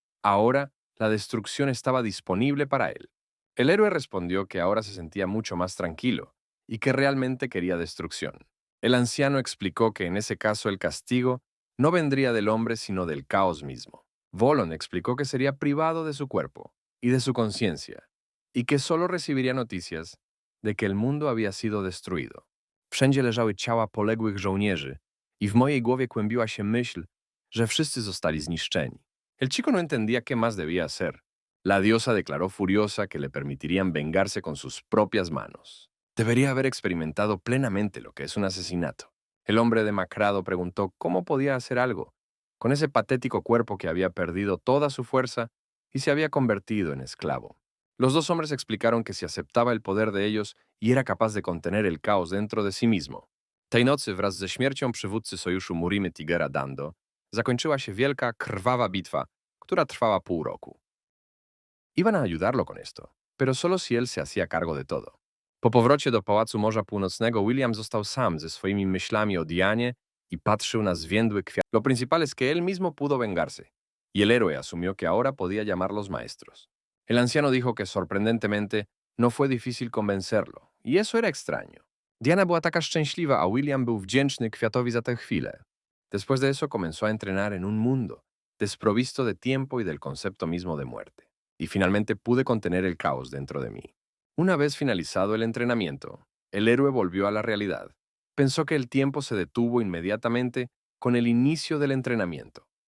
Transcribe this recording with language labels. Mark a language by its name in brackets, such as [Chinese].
[Spanish] Ahora, la destrucción estaba disponible para él. El héroe respondió que ahora se sentía mucho más tranquilo y que realmente quería destrucción. El anciano explicó que en ese caso el castigo no vendría del hombre sino del caos mismo. Volon explicó que sería privado de su cuerpo y de su conciencia, y que solo recibiría noticias de que el mundo había sido destruido. [Polish] Wszędzie leżały ciała poległych żołnierzy i w mojej głowie kłębiła się myśl, że wszyscy zostali zniszczeni. [Spanish] El chico no entendía qué más debía hacer. La diosa declaró furiosa que le permitirían vengarse con sus propias manos. Debería haber experimentado plenamente lo que es un asesinato. El hombre demacrado preguntó cómo podía hacer algo con ese patético cuerpo que había perdido toda su fuerza y se había convertido en esclavo. Los 2 hombres explicaron que si aceptaba el poder de ellos y era capaz de contener el caos dentro de sí mismo. [Polish] Tej nocy wraz ze śmiercią przywódcy sojuszu Murimy Tigera Dando zakończyła się wielka, krwawa bitwa, która trwała pół roku. [Spanish] Iban a ayudarlo con esto, pero solo si él se hacía cargo de todo. [Polish] Po powrocie do Pałacu Morza Północnego William został sam ze swoimi myślami o Dianie y patrzył na zwiędły kwiat. [Spanish] Lo principal es que él mismo pudo vengarse, y el héroe asumió que ahora podía llamarlos maestros. El anciano dijo que sorprendentemente no fue difícil convencerlo, y eso era extraño. [Polish] Diana była taka szczęśliwa, a William był wdzięczny kwiatowi za tę chwilę. [Spanish] Después de eso comenzó a entrenar en un mundo desprovisto de tiempo y del concepto mismo de muerte. Y finalmente pude contener el caos dentro de mí. Una vez finalizado el entrenamiento, el héroe volvió a la realidad. Pensó que el tiempo se detuvo inmediatamente con el inicio del entrenamiento.